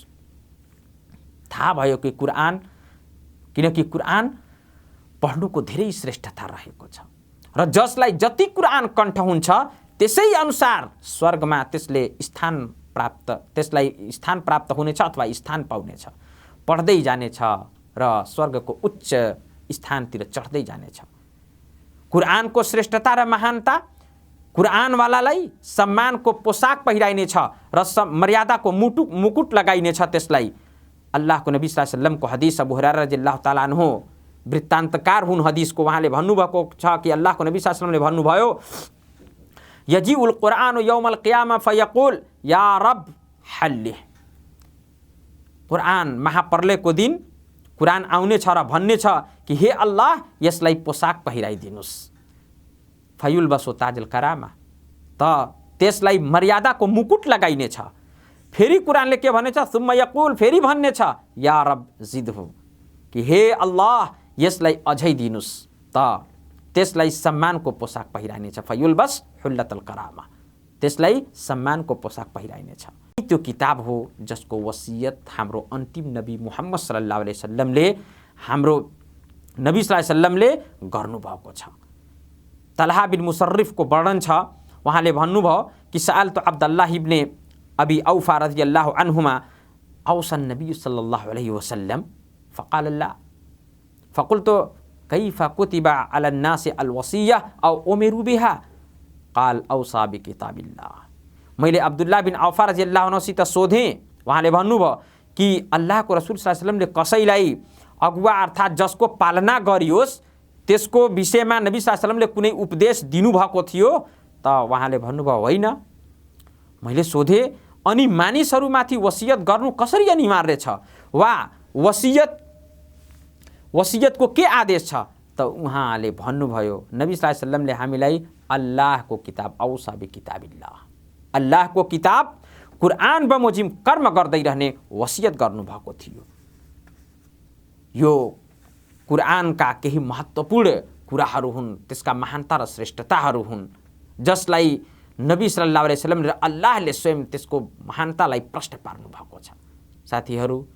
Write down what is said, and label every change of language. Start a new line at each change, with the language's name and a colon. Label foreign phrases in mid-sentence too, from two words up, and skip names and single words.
Nepali: थाहा भयो कि कुरान, किनकि कुरान पढ्नुको धेरै श्रेष्ठता रहेको छ र जसलाई जति कुरान कण्ठ हुन्छ त्यसै अनुसार स्वर्गमा त्यसलाई स्थान प्राप्त हुनेछ अथवा स्थान पाउनेछ, पढ्दै जानेछ र स्वर्गको उच्च स्थानतिर चढ्दै जानेछ। कुरानको श्रेष्ठता र महानता, कुरानवालालाई सम्मानको पोसाक पहिराइनेछ र मर्यादाको मुकुट लगाइनेछ। त्यसलाई अल्लाहको नबी
Arabic: صلى الله عليه وسلم
Nepali: हदिस अबू हुरैरा
Arabic: رضي الله تعالى عنه
Nepali: वृत्तान्तकार हुन् हदिसको, उहाँले भन्नुभएको छ कि अल्लाहको नबी
Arabic: صلى الله عليه وسلم
Nepali: भन्नुभयो,
Arabic: يجيء القرآن يوم القيامة فيقول يا رب حله.
Nepali: कुरान महाप्रलयको दिन कुरान आउने छ र भन्ने छ कि हे अल्लाह यसलाई पोसाक पहिराइदिनुस्।
Arabic: فيلبس تاج الكرامة,
Nepali: त त्यसलाई मर्यादाको मुकुट लगाइनेछ। फेरि कुरानले के भनेछ,
Arabic: ثم يقول,
Nepali: फेरि भन्ने छ
Arabic: يا رب زده,
Nepali: कि हे अल्लाह यसलाई अझै दिनुस्, त त्यसलाई सम्मानको पोसाक पहिराइनेछ।
Arabic: فيلبس حلة الكرامة,
Nepali: त्यसलाई सम्मानको पोसाक पहिराइनेछ। त्यो किताब हो जसको वसियत हाम्रो अन्तिम नबी मुहम्मद
Arabic: صلى الله عليه وسلم
Nepali: हाम्रो नबी
Arabic: صلى الله عليه وسلم
Nepali: गर्नुभएको छ। तलहा बिन मुसर्रिफको वर्णन छ, उहाँले भन्नुभयो कि
Arabic: سألت عبد الله بن أبي أوفى رضي الله عنهما أوصى النبي صلى الله عليه وسلم فقال لا فقلت كيف كتب على الناس الوصية أو أمروا بها قال أوصى بكتاب الله.
Nepali: मैले अब्दुल्लाह बिन औफा
Arabic: رضي الله عنه
Nepali: सोधेँ, उहाँले भन्नुभयो कि अल्लाहको रसूल
Arabic: صلى الله عليه وسلم
Nepali: कसैलाई अगुवा अर्थात् जसको पालना गरियोस् त्यसको विषयमा नबी
Arabic: صلى الله عليه وسلم
Nepali: कुनै उपदेश दिनुभएको थियो त उहाँले भन्नुभयो होइन। मैले सोधेँ अनि मानिसहरूमाथि वसियत गर्नु कसरी अनिवार्य छ वा वसियतको के आदेश छ त उहाँले भन्नुभयो नबी
Arabic: صلى الله عليه وسلم
Nepali: हामीलाई अल्लाहको किताब
Arabic: أوصى بكتاب الله,
Nepali: अल्लाहको किताब कुरान बमोजिम कर्म गर्दै रहने वसियत गर्नुभएको थियो। यो कुरानका केही महत्त्वपूर्ण कुराहरू हुन्, त्यसका महानता र श्रेष्ठताहरू हुन् जसलाई नबी
Arabic: صلى الله عليه وسلم
Nepali: र अल्लाहले स्वयं त्यसको महानतालाई प्रष्ट पार्नु भएको छ।